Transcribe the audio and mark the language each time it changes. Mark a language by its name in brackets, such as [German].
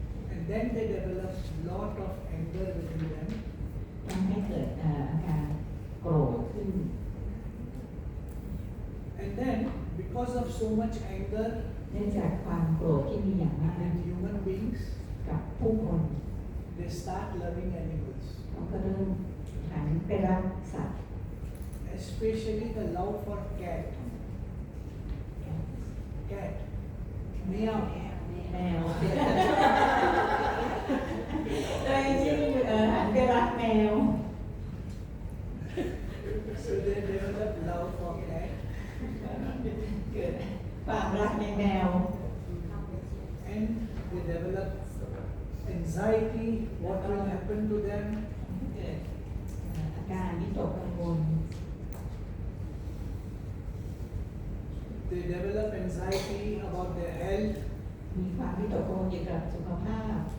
[English] and then they develop lot of anger within them. [Thai] ทำให้เกิดอาการโกรธขึ้น [English] And then, because of so much anger [Thai] เนื่องจากความโกรธที่มีอย่างมาก [English] in human beings, [Thai] กับผู้คน [English] they start loving animals, [Thai] เขาก็เริ่มหันไปรักสัตว์ [English] especially the love for cat. Cat. Meow. [Thai] แมวเลยที่หันไปรักแมว [English] So they develop love for cat. [Thai] เกิดความรักในแมว [English] And they develop anxiety, what will happen to them. [Thai] เกิดอาการวิตกกังวล [English] They develop anxiety about their health. [Thai] มีความวิตกกังวลเกี่ยวกับสุขภาพ